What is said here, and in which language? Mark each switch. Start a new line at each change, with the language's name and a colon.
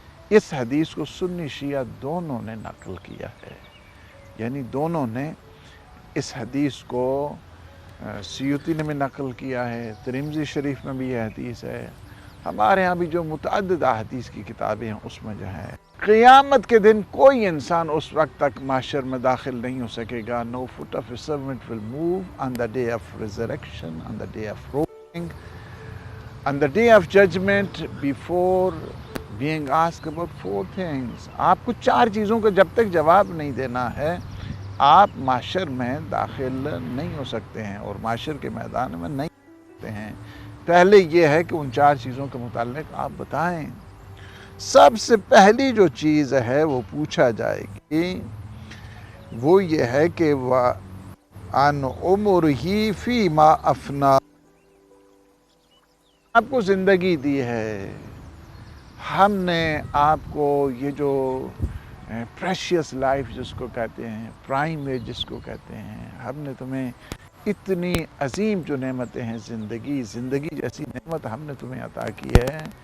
Urdu: اس حدیث کو سنی شیعہ دونوں نے نقل کیا ہے، یعنی دونوں نے اس حدیث کو سیوطی نے بھی نقل کیا ہے، ترمذی شریف میں بھی یہ حدیث ہے، ہمارے ہاں بھی جو متعدد احادیث کی کتابیں ہیں اس میں جو ہے قیامت کے دن کوئی انسان اس وقت تک محشر میں داخل نہیں ہو سکے گا.
English: No foot of a servant will move on the day of resurrection, on the day of rolling, on the day of judgment, before being asked about 4 things.
Urdu: آپ کو 4 چیزوں کا جب تک جواب نہیں دینا ہے، آپ محشر میں داخل نہیں ہو سکتے ہیں اور محشر کے میدان میں نہیں ہو سکتے ہیں. پہلے یہ ہے کہ ان 4 چیزوں کے متعلق آپ بتائیں. سب سے پہلی جو چیز ہے وہ پوچھا جائے گی، وہ یہ ہے کہ
Arabic: عن عمرہ فیما افنا،
Urdu: آپ کو زندگی دی ہے، ہم نے آپ کو یہ جو
English: precious life
Urdu: جس کو کہتے ہیں، پرائم ایج جس کو کہتے ہیں، ہم نے تمہیں اتنی عظیم جو نعمتیں ہیں، زندگی جیسی نعمت ہم نے تمہیں عطا کی ہے.